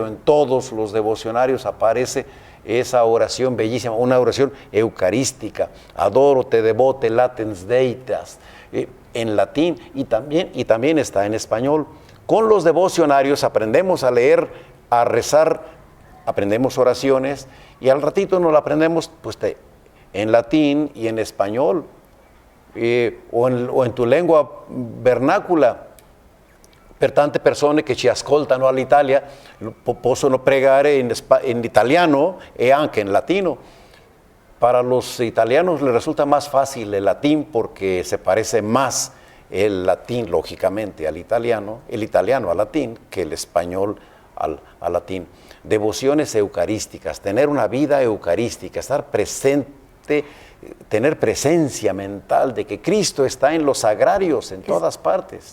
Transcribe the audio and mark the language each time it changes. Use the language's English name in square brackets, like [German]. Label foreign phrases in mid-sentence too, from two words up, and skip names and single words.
[Spanish] En todos los devocionarios aparece esa oración bellísima, una oración eucarística, [Latin] Adórote Devote latens deitas, [Spanish] en latín, y también está en español. Con los devocionarios aprendemos a leer, a rezar, aprendemos oraciones, y al ratito nos la aprendemos pues, en latín y en español, o en tu lengua vernácula. [Italian] Per tante persone che ci ascoltano all'Italia possono pregare in italiano e anche en latino. [Spanish] Para los italianos les resulta más fácil el latín, porque se parece más el latín, lógicamente, al italiano, el italiano al latín, que el español al latín. Devociones eucarísticas, tener una vida eucarística, estar presente, tener presencia mental de que Cristo está en los sagrarios, en todas partes.